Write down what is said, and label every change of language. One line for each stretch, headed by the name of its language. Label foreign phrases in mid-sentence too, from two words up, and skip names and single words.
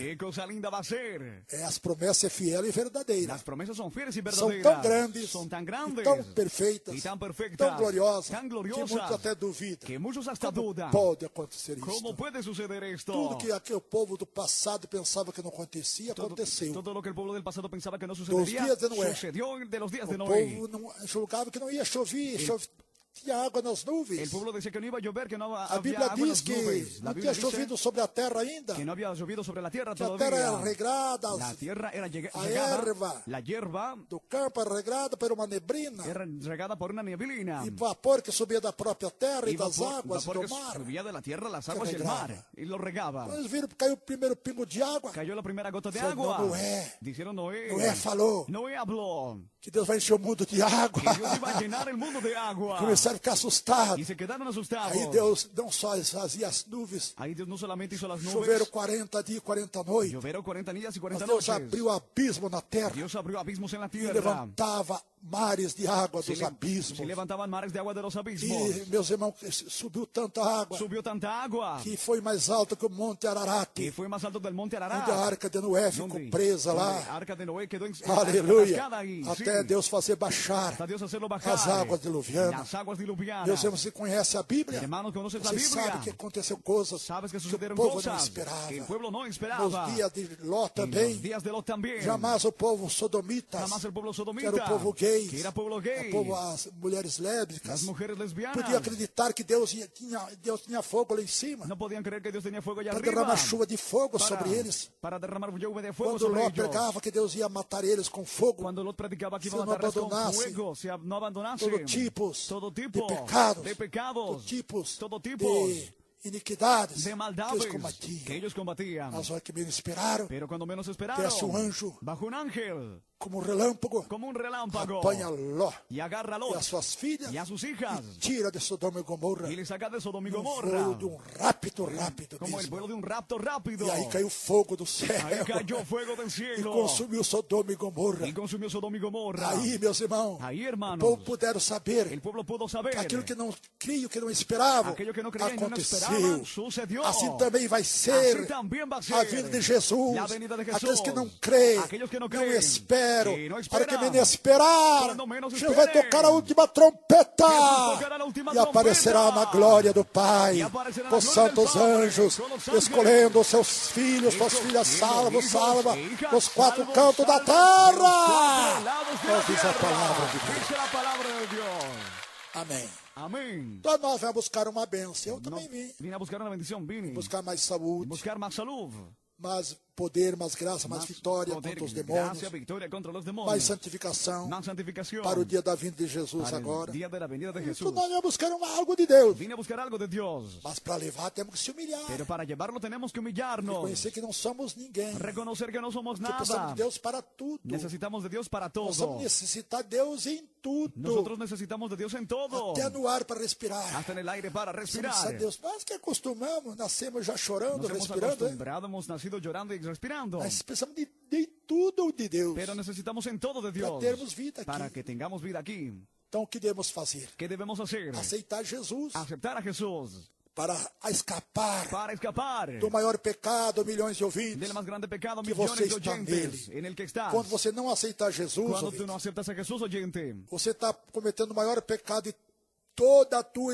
Spanish: Qué cosa linda va a ser.
Portuguese: As promessas é fiel e verdadeira.
Spanish: Las promesas son fieles y
Portuguese: São
Spanish: verdaderas.
Portuguese: tão grandes,
Spanish: Son tan
Portuguese: e
Spanish: grandes.
Portuguese: tão perfeitas,
Spanish: Y tan perfectas.
Portuguese: tão gloriosas,
Spanish: Tan
Portuguese: que
Spanish: gloriosas.
Portuguese: muitos até duvidam.
Spanish: Que muchos hasta
Portuguese: Como
Spanish: dudan.
Portuguese: pode acontecer
Spanish: ¿Cómo
Portuguese: isso?
Spanish: puede suceder esto?
Portuguese: Tudo que aquele povo do passado pensava que não acontecia, aconteceu.
Spanish: Todo lo que el pueblo del pasado pensaba que no sucedería, días de Noé. sucedió de los días de
Portuguese: O
Spanish: Noé.
Portuguese: povo não julgava que não ia chover, tinha água nas
Spanish: El
Portuguese: nuvens.
Spanish: pueblo decía que no iba a llover, que no
Portuguese: A
Spanish: había
Portuguese: Bíblia
Spanish: agua en
Portuguese: diz
Spanish: las
Portuguese: que
Spanish: nubes. La
Portuguese: não
Spanish: Biblia
Portuguese: tinha chovido
Spanish: dice
Portuguese: sobre a terra ainda,
Spanish: que no había llovido sobre la tierra
Portuguese: que a terra era
Spanish: todavía.
Portuguese: regrada,
Spanish: La tierra era
Portuguese: a
Spanish: regada,
Portuguese: erva
Spanish: la hierba
Portuguese: do campo era regrada por uma neblina,
Spanish: era regada por una neblina.
Portuguese: e vapor que subia da própria terra e
Spanish: Y
Portuguese: das
Spanish: vapor,
Portuguese: águas
Spanish: vapor
Portuguese: do
Spanish: que
Portuguese: mar.
Spanish: subía de la tierra, las aguas y el regaba. mar. Y lo regaba.
Portuguese: Quando eles viram que caiu o primeiro pingo de água,
Spanish: Cayó la primera gota de Fue agua. Noé. Dijeron Noé.
Portuguese: Noé falou
Spanish: Noé habló
Portuguese: que Deus vai encher o mundo de água.
Spanish: que Dios iba a llenar el mundo de agua.
Portuguese: Começaram a ficar assustados.
Spanish: Y se quedaron asustados.
Portuguese: Aí Deus não só fazia as nuvens,
Spanish: Ahí Dios no solamente hizo las
Portuguese: choveram
Spanish: nubes,
Portuguese: 40 dias e 40 noites,
Spanish: lloveron 40 días y 40
Portuguese: mas Deus
Spanish: noches.
Portuguese: abriu abismo na terra
Spanish: Dios abrió abismos en la
Portuguese: e
Spanish: tierra.
Portuguese: levantava mares de água dos
Spanish: Se
Portuguese: abismos.
Spanish: levantaban mares de agua de los abismos.
Portuguese: E, meus irmãos, subiu tanta água
Spanish: Subió tanta agua
Portuguese: que foi mais alta que o Monte Ararat,
Spanish: que fue más alto del monte
Portuguese: onde a
Spanish: Ararat.
Portuguese: arca de Noé ficou presa
Spanish: Donde
Portuguese: lá.
Spanish: la arca de Noé quedó
Portuguese: Aleluia.
Spanish: atascada ahí.
Portuguese: Até
Spanish: Sí.
Portuguese: Deus fazer baixar
Spanish: Hasta Dios hacerlo bajar.
Portuguese: as águas diluvianas.
Spanish: Las aguas diluvianas.
Portuguese: Meus irmãos, você conhece a Bíblia?
Spanish: Hermanos, conoces la
Portuguese: Você
Spanish: Biblia.
Portuguese: sabe que aconteceu coisas
Spanish: Sabes que
Portuguese: que o
Spanish: sucederam
Portuguese: povo não
Spanish: cosas
Portuguese: esperava.
Spanish: que el pueblo no
Portuguese: Nos
Spanish: esperaba.
Portuguese: dias de Ló
Spanish: En
Portuguese: também,
Spanish: los días de Lot también.
Portuguese: jamais o povo sodomitas,
Spanish: Jamás el pueblo
Portuguese: que
Spanish: sodomita.
Portuguese: era o povo gay,
Spanish: Que era pueblo gay.
Portuguese: as mulheres lésbicas,
Spanish: Las mujeres lesbianas.
Portuguese: podia acreditar que Deus tinha fogo lá em cima,
Spanish: No podían creer que Dios tenía fuego allá
Portuguese: para
Spanish: arriba.
Portuguese: derramar chuva de fogo sobre eles.
Spanish: Para derramar lluvia de fuego
Portuguese: Quando
Spanish: sobre
Portuguese: Ló
Spanish: ellos.
Portuguese: pregava que Deus ia matar eles com fogo,
Spanish: Cuando Lot predicaba que
Portuguese: Se
Spanish: iba a
Portuguese: no
Spanish: matarles con
Portuguese: abandonasse
Spanish: fuego, si no abandonase
Portuguese: todo tipos
Spanish: todo tipo
Portuguese: de pecados,
Spanish: de pecados,
Portuguese: tipos
Spanish: todo tipos
Portuguese: de iniquidades
Spanish: de
Portuguese: que
Spanish: maldades
Portuguese: eles
Spanish: que
Portuguese: combatiam.
Spanish: ellos combatían.
Portuguese: Mas olha que menos esperaram,
Spanish: Pero cuando menos esperaron,
Portuguese: desce um anjo
Spanish: bajo un ángel,
Portuguese: como um relâmpago,
Spanish: como un relámpago,
Portuguese: apanha Ló
Spanish: y agarra a
Portuguese: e
Spanish: Lot
Portuguese: as suas filhas
Spanish: y a sus hijas
Portuguese: e tira de Sodoma e Gomorra
Spanish: y le saca de Sodoma y
Portuguese: um
Spanish: Gomorra,
Portuguese: voo de um rápido
Spanish: como el
Portuguese: mesmo.
Spanish: vuelo de un rapto rápido.
Portuguese: E aí caiu fogo do céu
Spanish: Ahí cayó fuego del
Portuguese: e
Spanish: cielo
Portuguese: consumiu Sodoma e Gomorra.
Spanish: y consumió Sodoma y Gomorra.
Portuguese: Aí, meus irmãos,
Spanish: Ahí,
Portuguese: o
Spanish: hermanos,
Portuguese: povo puderam saber
Spanish: el pueblo pudo saber
Portuguese: que aquilo que não criam, que não esperavam,
Spanish: aquello que no creían y no
Portuguese: aconteceu.
Spanish: esperaban, sucedió.
Portuguese: Assim também vai ser
Spanish: Así también va a ser
Portuguese: a vinda de Jesus.
Spanish: la venida de Jesús.
Portuguese: Aqueles que não creem,
Spanish: Aquellos que no
Portuguese: não
Spanish: creen,
Portuguese: esperam,
Spanish: que no
Portuguese: para
Spanish: esperan,
Portuguese: que menos esperar,
Spanish: cuando menos
Portuguese: Jesus vai
Spanish: esperen,
Portuguese: tocar a última trompeta
Spanish: Jesus tocará a última
Portuguese: e aparecerá
Spanish: trompeta,
Portuguese: na glória do Pai, e aparecerá com na os glória do santos Pai, anjos, com os ángeles, escolhendo os seus filhos, suas filhas salvos, salva,
Spanish: hijas,
Portuguese: nos quatro
Spanish: salvos,
Portuguese: cantos da
Spanish: salvos, de los
Portuguese: terra.
Spanish: cuatro lados de la
Portuguese: Nós diz a
Spanish: tierra.
Portuguese: palavra de Deus.
Spanish: Dice la palabra de Dios.
Portuguese: Amém.
Spanish: Amén.
Portuguese: Então nós vamos buscar uma bênção. Eu
Spanish: No,
Portuguese: também vim
Spanish: vine a buscar una bendición, vine
Portuguese: buscar mais
Spanish: a
Portuguese: saúde,
Spanish: buscar más salud,
Portuguese: mais poder, mais graça, mais vitória
Spanish: poder,
Portuguese: contra os demônios,
Spanish: gracia, victoria contra los
Portuguese: mais
Spanish: demonios,
Portuguese: santificação
Spanish: más santificación
Portuguese: para o dia da vinda de Jesus
Spanish: para
Portuguese: agora.
Spanish: el día de la venida de
Portuguese: Então
Spanish: Jesús.
Portuguese: nós vamos buscar algo de Deus.
Spanish: Vine a buscar algo de Dios,
Portuguese: Mas para levar temos que se humilhar.
Spanish: pero para llevarlo tenemos que humillarnos,
Portuguese: Reconhecer que não somos ninguém.
Spanish: reconocer que no somos
Portuguese: Que precisamos
Spanish: nada.
Portuguese: de Deus para tudo.
Spanish: Necesitamos de Dios para
Portuguese: Nós
Spanish: todo.
Portuguese: vamos necessitar de Deus em tudo.
Spanish: Nosotros necesitamos de Dios en todo,
Portuguese: Até no ar para respirar.
Spanish: hasta en el aire para
Portuguese: Precisamos
Spanish: respirar.
Portuguese: de Deus. Nós que acostumamos, nascemos já chorando,
Spanish: Nos hemos
Portuguese: respirando.
Spanish: acostumbrado, hemos nacido llorando y respirando,
Portuguese: Mas precisamos de tudo de Deus.
Spanish: pero necesitamos en todo de Dios
Portuguese: Para termos vida aqui.
Spanish: para que tengamos vida aquí.
Portuguese: Então o que devemos fazer?
Spanish: ¿Qué debemos hacer?
Portuguese: Aceitar Jesus
Spanish: Aceptar a Jesús
Portuguese: para escapar
Spanish: para escapar
Portuguese: do maior pecado, milhões de ouvintes.
Spanish: del más grande pecado,
Portuguese: Que
Spanish: millones
Portuguese: você
Spanish: de
Portuguese: está
Spanish: oyentes
Portuguese: nele.
Spanish: en el que estás.
Portuguese: Quando você não aceitar Jesus,
Spanish: Cuando tú
Portuguese: ouvinte,
Spanish: no aceptas a Jesús, oyente,
Portuguese: você está cometendo o maior pecado de toda a tua